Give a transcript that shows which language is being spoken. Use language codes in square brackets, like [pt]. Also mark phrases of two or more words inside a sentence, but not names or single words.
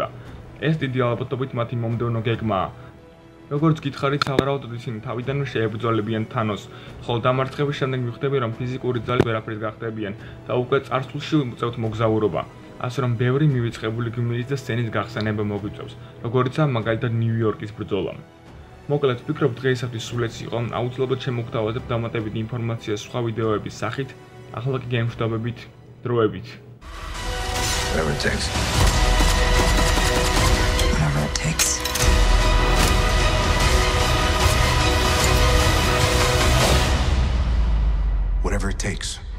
[ka] ეს დიდი ალბათობით მათი მომდევნო გეგმაა. როგორც გითხარით, სავარაუდოდ ისინი თავიდანვე შეებრძოლებიან თანოსს, ხოლო დამარცხების შემდეგ მიხვდები, რომ ფიზიკური ძალით ვერაფრის გახდებიან და უკვე წარსულში უწევთ მოგზაურობა. ასე რომ ბევრი მივიწყებული გმირის და სცენის გახსენება მოგვიწევს, როგორიცაა მაგალითად ნიუ-იორკის ბრძოლა. მოკლედ, ვფიქრობ დღეისათვის სულ ეს იყო, აუცილებლად შემოგთავაზებ დამატებით ინფორმაციას სხვა ვიდეოების სახით, ახლა კი გემშვიდობებით, დროებით. [en] Whatever it takes. Whatever it takes. Whatever it takes.